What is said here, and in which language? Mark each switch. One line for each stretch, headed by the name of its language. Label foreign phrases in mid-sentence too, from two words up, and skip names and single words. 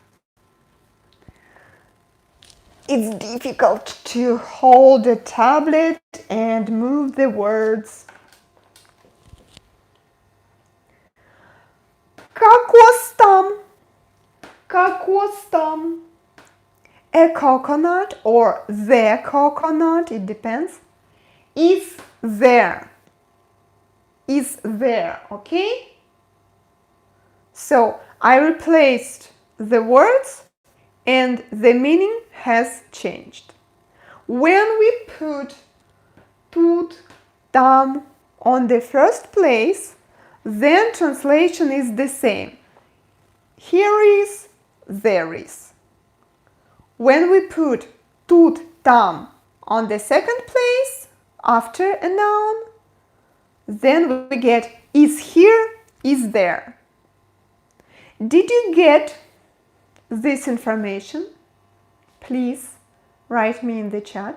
English: It's difficult to hold a tablet and move the words.
Russian: Кокос там. Кокос там.
English: A coconut or the coconut, it depends, is there. Is there, okay? So I replaced the words and the meaning has changed. When we put
Russian: тут, там
English: on the first place, then translation is the same. Here is, there is. When we put
Russian: тут, там
English: on the second place after a noun, then we get is here, is there. Did you get this information? Please write me in the chat.